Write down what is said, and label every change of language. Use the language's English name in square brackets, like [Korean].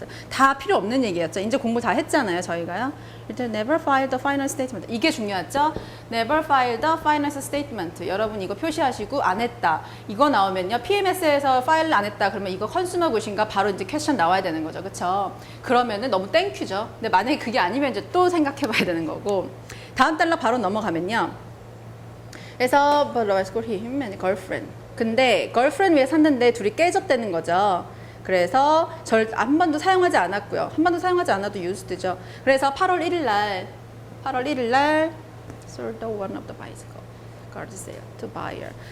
[Korean] 다 필요 없는 얘기였죠. 이제 공부 다 했잖아요, 저희가요. 일단 [English] never file the final statement. [Korean] 이게 중요하죠. [English] never file the final statement. [Korean] 여러분 이거 표시하시고 안 했다. 이거 나오면요. PMS에서 파일을 안 했다. 그러면 이거 컨슈머 굿인가 바로 이제 퀘스천 나와야 되는 거죠. 그렇죠? 그러면은 너무 땡큐죠. 근데 만약에 그게 아니면 이제 또 생각해 봐야 되는 거고. 다음 달러 바로 넘어가면요. 그래서 [English] him and girlfriend. [Korean] 근데 girlfriend 위에 샀는데 둘이 깨졌다는 거죠. 그래서 한 번도 사용하지 않았고요. 한 번도 사용하지 않아도 used죠. 그래서 8월 1일 날 [English] sold one of the bicycle garage sale to buyer.